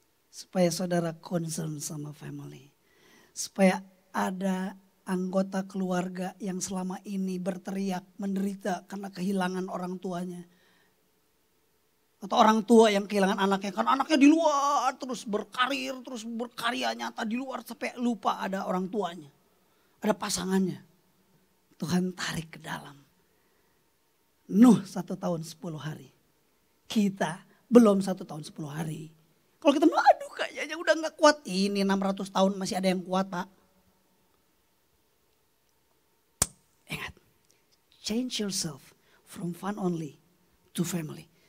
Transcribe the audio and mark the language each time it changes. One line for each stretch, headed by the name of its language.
Indonesian: Supaya saudara concern sama family. Supaya ada anggota keluarga yang selama ini berteriak, menderita karena kehilangan orang tuanya. Atau orang tua yang kehilangan anaknya. Kan anaknya di luar terus berkarir, terus berkarya nyata di luar. Sampai lupa ada orang tuanya. Ada pasangannya. Tuhan tarik ke dalam. Nuh 1 tahun 10 hari. Kita belum 1 tahun 10 hari. Kalau kita bilang aduh kayaknya udah gak kuat. Ini 600 tahun masih ada yang kuat Pak. Ingat.
English: Change yourself from fun only to family.